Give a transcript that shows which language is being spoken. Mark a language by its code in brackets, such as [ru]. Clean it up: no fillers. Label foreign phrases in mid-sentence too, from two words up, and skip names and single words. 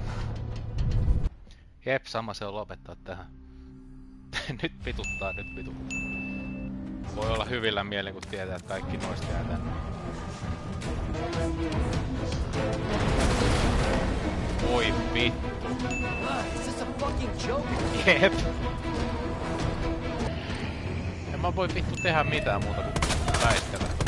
[fi] Jep, sama se on lopettaa tähän. Nyt vituttaa. Voi olla hyvillä mielin, kun tietää, että kaikki noista jää tänne. Voi vittu. [en] Is this a fucking joke? [fi] Jep. En mä voi vittu tehdä mitään muuta kuin väistellä.